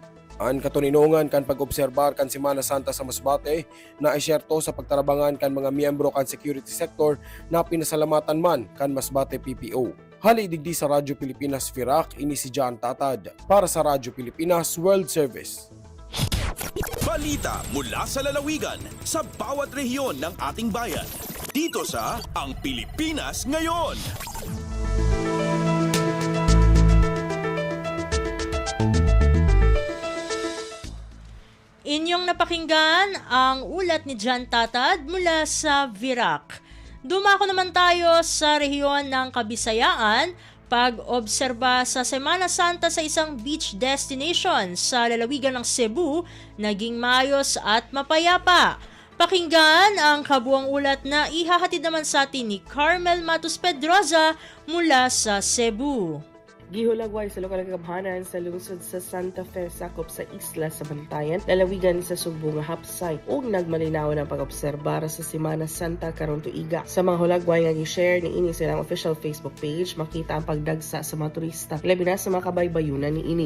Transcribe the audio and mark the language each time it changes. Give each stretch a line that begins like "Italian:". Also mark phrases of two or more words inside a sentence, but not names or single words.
Bikol: Ang katuninongan kan pag-obserbar kan Semana Santa sa Masbate na isyerto sa pagtarabangan kan mga miyembro kan security sector na pinasalamatan man kan Masbate PPO. Hali digdi sa Radyo Pilipinas Virac, ini si Jan Tatad para sa Radyo Pilipinas World Service.
Filipino: Balita mula sa lalawigan sa bawat rehiyon ng ating bayan. Dito sa Ang Pilipinas Ngayon. Inyong napakinggan ang ulat ni Jan Tatad mula sa Virac. Dumako naman tayo sa rehiyon ng Kabisayaan, pag-obserba sa Semana Santa sa isang beach destination sa lalawigan ng Cebu, naging maayos at mapayapa. Pakinggan ang kabuang ulat na ihahatid naman sa atin ni Carmel Matos Pedroza mula sa Cebu.
Cebuano: Gihulagway sa lokal nga kabhanan sa lungsod sa Santa Fe sakop sa isla sa Bantayan, lalawigan sa Sugbo nga hapsay ug nagmalinaw ng pag-obserbar sa Semana Santa karon tuiga. Sa mga hulagway nga gi-share ni ini silang
English: official Facebook page,
Cebuano: makita ang pagdagsa sa mga turista, labi na sa mga kabaybayunan ni ini.